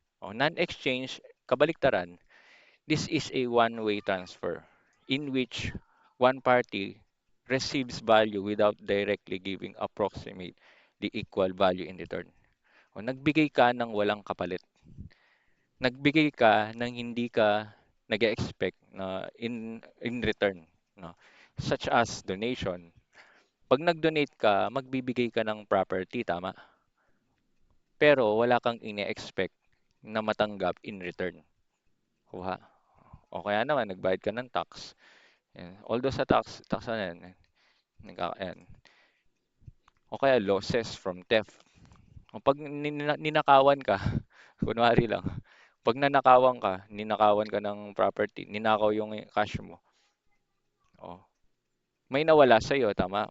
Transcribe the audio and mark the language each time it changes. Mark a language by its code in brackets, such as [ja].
[en] Non-exchange, kabaliktaran, this is a one-way transfer in which one party receives value without directly giving approximate the equal value in return. [tl] Nagbigay ka ng walang kapalit. Nagbigay ka ng hindi ka nag-expect na in return, no? [en] Such as donation. [tl] Pag nag-donate ka, magbibigay ka ng property, tama? Pero wala kang ine-expect na matanggap in return. Kuha. O kaya naman, nagbayad ka ng tax. Yan. Although sa tax na yan, yan. O kaya losses from theft. O pag ninakawan ka, kunwari lang, pag ninakawan ka ng property, ninakaw yung cash mo, oh, may nawala sa'yo, tama?